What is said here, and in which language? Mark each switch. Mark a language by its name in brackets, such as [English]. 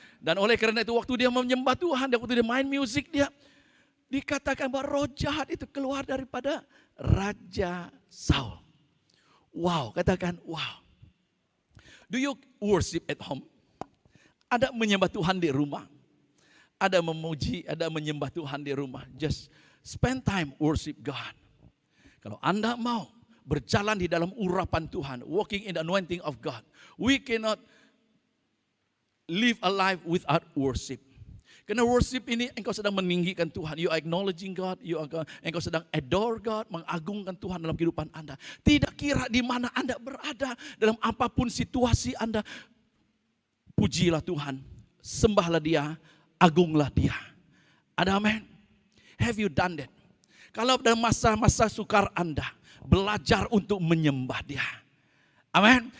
[Malay] Dan oleh karena itu waktu dia menyembah Tuhan, waktu dia main musik, dia dikatakan bahwa roh jahat itu keluar daripada Raja Saul. Wow, katakan wow. Do you worship at home? Ada menyembah Tuhan di rumah. Ada memuji, ada menyembah Tuhan di rumah. [English] Just spend time worship God. Kalau Anda mau berjalan di dalam urapan Tuhan, walking in the anointing of God, we cannot live a life without worship. [Malay] Karena worship ini engkau sedang meninggikan Tuhan. [English] You are acknowledging God. [Malay] Engkau sedang adore God, mengagungkan Tuhan dalam kehidupan Anda. Tidak kira di mana Anda berada, dalam apapun situasi Anda, pujilah Tuhan, sembahlah Dia, agunglah Dia. Ada amin? Have you done that? Kalau dalam masa-masa sukar Anda, belajar untuk menyembah Dia. Amin.